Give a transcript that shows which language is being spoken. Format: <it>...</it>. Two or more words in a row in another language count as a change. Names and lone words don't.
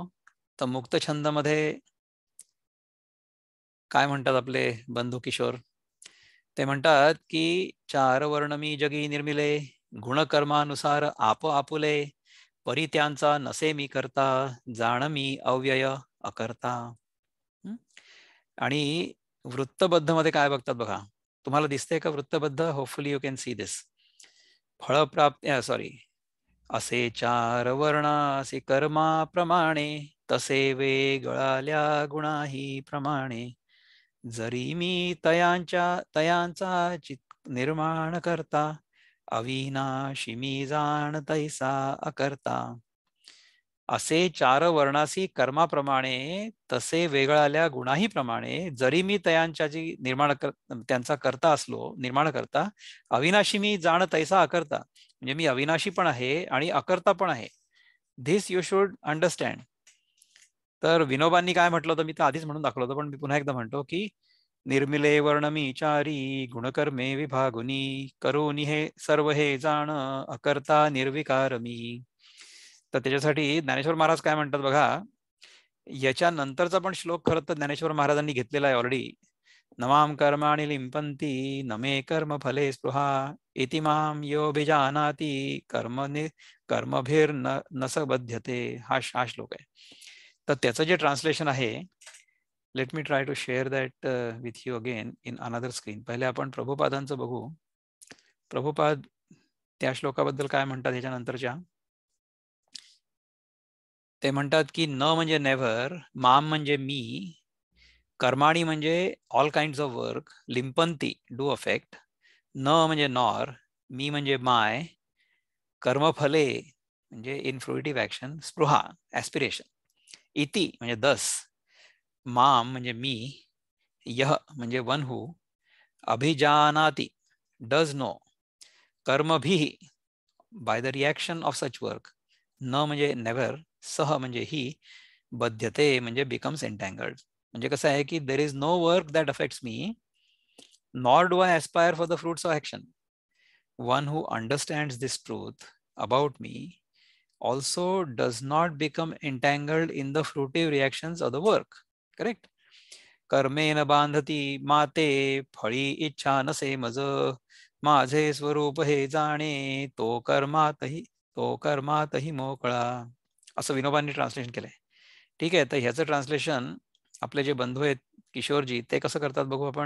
<mr>तर मुक्त छंदमध्ये काय म्हणतात आपले बंधू किशोर, ते म्हणतात की 4 वर्ण मी जगी निर्मिले, गुणकर्मानुसार आप आपुले, परी त्यांचा नसे मी करता, जाण मी अव्यय अकर्ता. आणि वृत्तबद्ध मध्ये काय बघतात बघा, तुम्हाला दिसतंय का वृत्तबद्ध?</mr> <en>hopefully you can see this.</en> <mr>फळप्राप्ती, सॉरी, असे 4 वर्ण असे कर्माप्रमाणे, तसे वेगळाल्या गुणाही प्रमाणे, जरी मी तयांचा निर्माण करता, अविनाशी मी जाण तैसा अकर्ता. असे 4 वर्णासी कर्माप्रमाणे, तसे वेगळाल्या गुणाही प्रमाणे, जरी मी तयांच्याची त्यांचा करता असलो, निर्माण करता, अविनाशी मी जाण तैसा अकर्ता. म्हणजे मी अविनाशी पण आहे आणि अकर्ता पण आहे.</mr> <en>this you should understand.</en> <mr>तर विनोबांनी काय म्हटलं होतं मी तर आधीच म्हणून दाखवलं होतं, पण मी पुन्हा एकदा म्हणतो की निर्मिले वर्णमी चारी, गुणकर्मे विभागुनी, करुनी हे सर्व हे जाण, अकर्ता निर्विकार मी. तर त्याच्यासाठी ज्ञानेश्वर महाराज काय म्हणतात बघा, याच्या नंतरचा पण श्लोक खरं तर ज्ञानेश्वर महाराजांनी घेतलेला आहे ऑलरेडी.</mr> <sa>नमाम कर्माणि लिंपंती, नमे कर्म फले स्पृहा, इति माम यो भिजानाति, कर्मभिर न स बध्यते.</sa> <mr>हा श्लोक आहे. तर त्याचं जे ट्रान्सलेशन आहे,</mr> <en>let me try to share that with you again in another screen.</en> <mr>पहिले आपण प्रभुपादांचं बघू. प्रभुपाद त्या श्लोकाबद्दल काय म्हणतात ह्याच्यानंतरच्या. ते म्हणतात की न म्हणजे नेव्हर, माम म्हणजे मी, कर्माणी म्हणजे</mr> <en>all kinds of work,</en> <mr>लिंपंती</mr> <en>do affect,</en> <mr>न म्हणजे नॉर, मी म्हणजे माय, कर्मफले म्हणजे</mr> <en>in fruitive action,</en> <mr>स्पृहा ॲस्पिरेशन, इति म्हणजे दस, माम म्हणजे मी, यह म्हणजे</mr> <en>one who,</en> <mr>अभिजानाति</mr> <en>does know,</en> <mr>कर्मभिः</mr> <en>by the reaction of such work,</en> <mr>न म्हणजे नेव्हर, सह म्हणजे ही, बध्यते म्हणजे</mr> <en>becomes entangled.</en> <mr>म्हणजे कसं आहे की</mr> <en>there is no work that affects me, nor do I aspire for the fruits of action. one who understands this truth about me also does not become entangled in the fruitive reactions of the work. Correct?</en> <mr>कर्मेन बांधती माते फळी इच्छा नसे मज, माझे स्वरूप हे जाणे तो कर्मातही मोकळा, असं विनोबांनी ट्रान्सलेशन केलंय. ठीक आहे, तर ह्याचं ट्रान्सलेशन आपले जे बंधू आहेत किशोरजी ते कसं करतात बघू आपण.</mr>